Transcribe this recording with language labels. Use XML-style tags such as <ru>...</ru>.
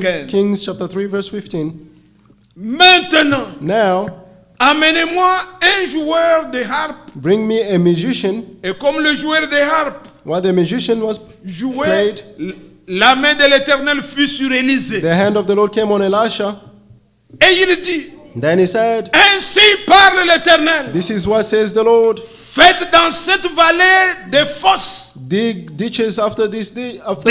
<fr>15.</fr> <en>Kings chapter 3, verse 15.</en> <fr>Maintenant,</fr> <en>Now,</en> <fr>amenez-moi un joueur de harpe,</fr> <en>bring me a musician.</en> <fr>et comme le joueur de harpe</fr> <en>While the musician was</en> <fr>jouait,</fr> <en>played,</en> <fr>la main de l'Éternel fut sur Élisée.</fr> <en>the hand of the Lord came on Elisha.</en> <fr>Et il dit,</fr> <en>Then he said,</en> <fr>ainsi parle l'Éternel.</fr> <en>this is what says the Lord.</en> <fr>Faites dans cette vallée des fosses.</fr> <en>Dig ditches after this after</en>